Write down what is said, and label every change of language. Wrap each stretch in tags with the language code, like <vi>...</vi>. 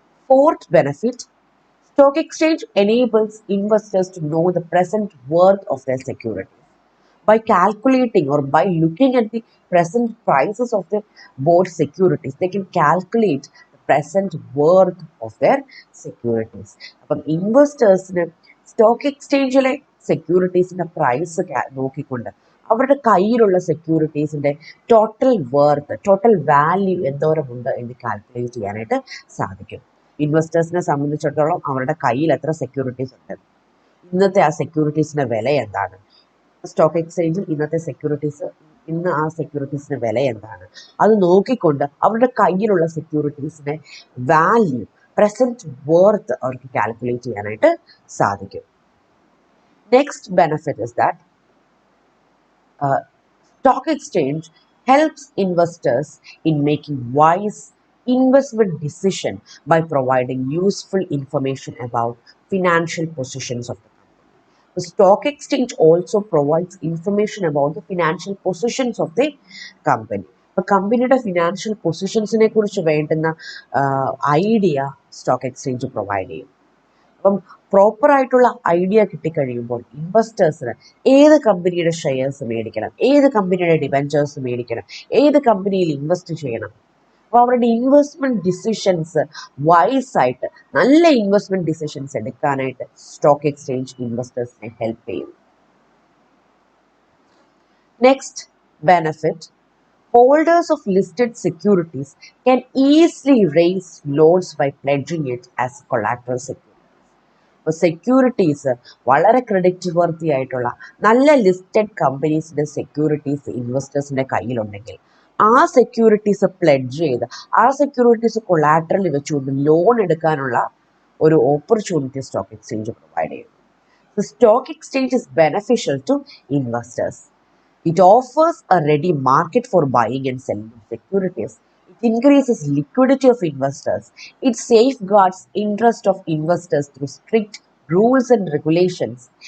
<en>Fourth benefit, stock exchange enables investors to know the present worth of their securities. By calculating or by looking at the present prices of the board securities, they can calculate the present worth of their securities.</en> <ml>അപ്പം ഇൻവെസ്റ്റേഴ്സിന് stock എക്സ്ചേഞ്ചിലെ സെക്യൂരിറ്റീസിന്റെ price നോക്കിക്കൊണ്ട് അവരുടെ കയ്യിലുള്ള സെക്യൂരിറ്റീസിന്റെ total worth, total value എന്തോരമുണ്ട് എന്ന് calculate ചെയ്യാനായിട്ട് സാധിക്കും. ഇൻവെസ്റ്റേഴ്സിനെ സംബന്ധിച്ചിടത്തോളം അവരുടെ കയ്യിൽ എത്ര സെക്യൂരിറ്റീസ് ഉണ്ട്, ഇന്നത്തെ ആ സെക്യൂരിറ്റീസിന്റെ വില എന്താണ്, സ്റ്റോക്ക് എക്സ്ചേഞ്ചിൽ ഇന്നത്തെ സെക്യൂരിറ്റീസ് ഇന്ന് ആ സെക്യൂരിറ്റീസിന് വില എന്താണ്, അത് നോക്കിക്കൊണ്ട് അവരുടെ കയ്യിലുള്ള സെക്യൂരിറ്റീസിന്റെ വാല്യൂ, പ്രസന്റ് വർത്ത് അവർക്ക് കാൽക്കുലേറ്റ് ചെയ്യാനായിട്ട് സാധിക്കും.</ml> <en>Next benefit is that stock exchange helps investors in making wise investment decisions by providing useful information about financial positions of the company. The stock exchange also provides information about the financial positions of the company.</en> <ml>അപ്പോൾ കമ്പനിയുടെ financial പൊസിഷൻസിനെ കുറിച്ച് വേണ്ടുന്ന idea stock exchange provide ചെയ്യും. അപ്പം പ്രോപ്പറായിട്ടുള്ള idea കിട്ടിക്കഴിയുമ്പോൾ ഇൻവെസ്റ്റേഴ്സിന് ഏത് കമ്പനിയുടെ shares മേടിക്കണം, ഏത് കമ്പനിയുടെ ഡിബഞ്ചേഴ്സ് മേടിക്കണം, ഏത് കമ്പനിയിൽ ഇൻവെസ്റ്റ് ചെയ്യണം, അപ്പോൾ അവരുടെ ഇൻവെസ്റ്റ്മെന്റ് ഡിസിഷൻസ് വൈസ് ആയിട്ട് നല്ല ഇൻവെസ്റ്റ്മെന്റ് ഡിസിഷൻസ് എടുക്കാനായിട്ട് സ്റ്റോക്ക് എക്സ്ചേഞ്ച് ഇൻവെസ്റ്റേഴ്സിനെ ഹെൽപ്പ് ചെയ്യും.</ml> <en>Next benefit, holders of listed securities can easily raise loans by pledging it as collateral security.</en> <ml>അപ്പോൾ സെക്യൂരിറ്റീസ് വളരെ ക്രെഡിറ്റ് വർത്തി ആയിട്ടുള്ള നല്ല ലിസ്റ്റഡ് കമ്പനീസിന്റെ സെക്യൂരിറ്റീസ് ഇൻവെസ്റ്റേഴ്സിന്റെ കയ്യിലുണ്ടെങ്കിൽ ആ സെക്യൂരിറ്റീസ് പ്ലെഡ്ജ് ചെയ്ത് ആ സെക്യൂരിറ്റീസ് കൊളാറ്ററൽ വെച്ചുകൊണ്ട് ലോൺ എടുക്കാനുള്ള ഒരു ഓപ്പർച്യൂണിറ്റി സ്റ്റോക്ക് എക്സ്ചേഞ്ച് പ്രൊവൈഡ് ചെയ്യുന്നു.</ml> <en>The stock exchange is beneficial to investors. It offers a ready market for buying and selling securities. It increases liquidity of investors. It safeguards interest of investors through strict rules and regulations.</en>